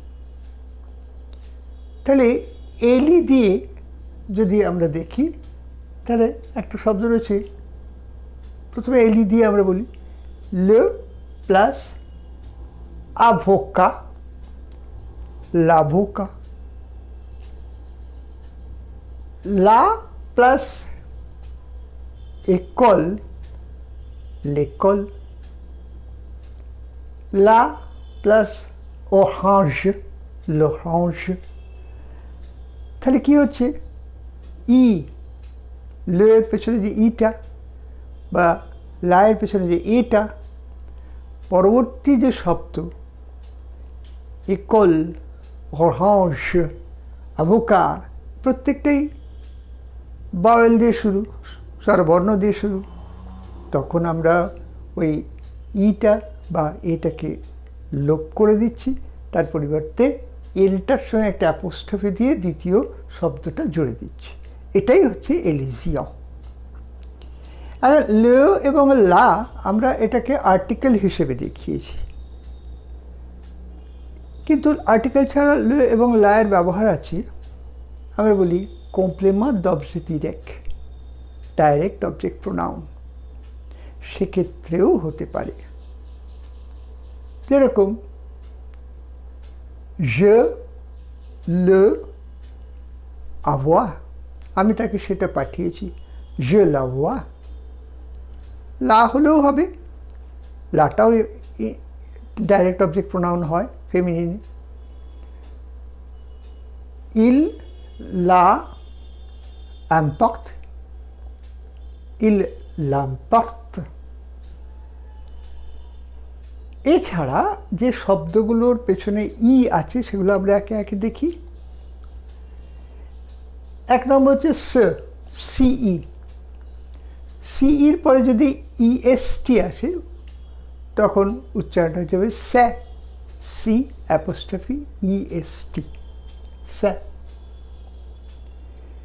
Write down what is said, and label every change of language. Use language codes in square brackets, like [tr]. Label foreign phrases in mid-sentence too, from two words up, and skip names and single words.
[bn] তাহলে এলি দিয়ে যদি আমরা দেখি তাহলে একটা শব্দ রয়েছে, প্রথমে এলি দিয়ে আমরা বলি [fr] le plus avocat, l'avocat. la plus école, l'école, la plus orange, l'orange। [bn] তাহলে কি হচ্ছে, ই লের পেছনে যে ইটা বা লায়ের পেছনে যে এটা, পরবর্তী যে শব্দ [fr] école, orange, avocat, [bn] প্রত্যেকটাই বাওয়েল দিয়ে শুরু, স্বরবর্ণ দিয়ে শুরু। তখন আমরা ওই ইটা বা এটাকে লোপ করে দিচ্ছি, তার পরিবর্তে এলটার সঙ্গে একটা অ্যাপোস্ট্রফি দিয়ে দ্বিতীয় শব্দটা জুড়ে দিচ্ছি। এটাই হচ্ছে এলিজিয়ন। আর লে এবং লা আমরা এটাকে আর্টিকেল হিসেবে দেখিয়েছি, কিন্তু আর্টিকেল ছাড়া লে এবং লায়ের ব্যবহার আছে। আমরা বলি [fr] complément d'objet direct, [en] direct object pronoun, [bn] সেক্ষেত্রেও হতে পারে। [fr] যেরকম je le envoie, [bn] আমি তাকে সেটা পাঠিয়েছি, [fr] je l'envoie। [bn] লা হলেও হবে, লাটাও [en] direct object pronoun [bn] হয় ফেমিনিনে। [fr] il la emporte, il l'emporte। [bn] এছাড়া যে শব্দগুলোর পেছনে ই আছে সেগুলো আমরা একে একে দেখি। এক নম্বর হচ্ছে সিই। সিইর পরে যদি ইএসটি আসে তখন উচ্চারণটা হয়ে যাবে স্যা, সি অ্যাপোস্ট্রফি ইএসটি, স্যা।